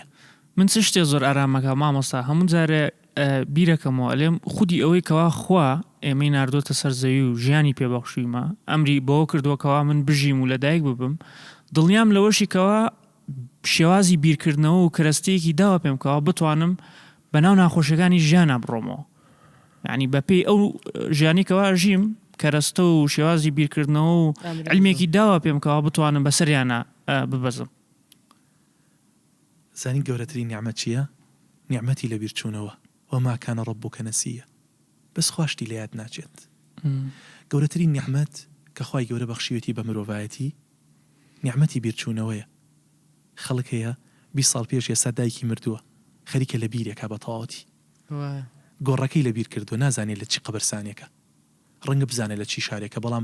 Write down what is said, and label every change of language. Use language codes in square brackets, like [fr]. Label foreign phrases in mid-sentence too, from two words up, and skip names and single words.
[ckb] من چ شتێ زۆر ئارامەکە مامۆستا هەموو جارێ بیرەکەمەوە لێم خودی ئەوەی کەوا خوا ئێمەی ناردۆتە سەر زەوی و ژیانی پێبەخشویمە ئەمری بۆ کردووەکەوا من بژیم و لەدایک ببم دڵنیام لەوەشی کەوا شێوازی بیرکردنەوە و کەرەستەیەکی داوە پێم کەوا بتوانم بەناو ناخۆشیەکانی ژیانە بڕۆمەوە یعنی بەپێی ئەو ژیانی کەوا ژیم کەرەستە و شێوازی بیرکردنەوە و علمێکی داوە پێم کەوا بتوانم بەسەریانە ببەزم زانین گەورەترین نیعمەت چییە؟ نیعمەتی لە بیرچوونەوە [ar] وما كان ربك نسيا [ckb] بس خواشتی لە یاد ناچێت. گەورەترین نیعمەت کە خوای گەورە بەخشیوێتی بە مرۆڤایەتی نیعمەتی بیرچوونەوەیە. خەڵک هەیە 20 ساڵ پێش ێستا دایکی مردووە خەریکە لە بیرێکا بە تەواوەتی گۆڕەکەی لە بیر کردو نازانێت لە چی قەبرستانێکە ڕەنگە بزانێت لە چی شارێکە بەڵام